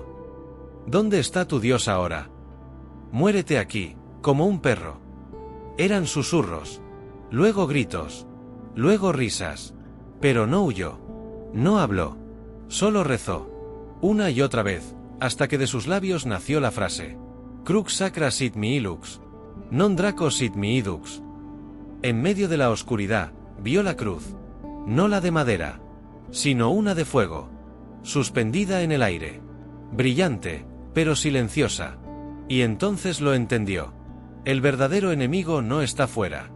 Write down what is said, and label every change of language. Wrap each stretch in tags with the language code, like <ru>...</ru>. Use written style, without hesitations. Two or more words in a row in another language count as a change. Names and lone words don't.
<es>¿Dónde está tu Dios ahora? Muérete aquí, como un perro. Eran susurros. Luego gritos. Luego risas. Pero no huyó. No habló. Solo rezó. Una y otra vez, hasta que de sus labios nació la frase:</es> <la>Crux sacra sit mihi lux. Non draco sit mihi dux.</la> <es>En medio de la oscuridad, vio la cruz. No la de madera, sino una de fuego. Suspendida en el aire. Brillante, pero silenciosa. Y entonces lo entendió. El verdadero enemigo no está fuera.</es>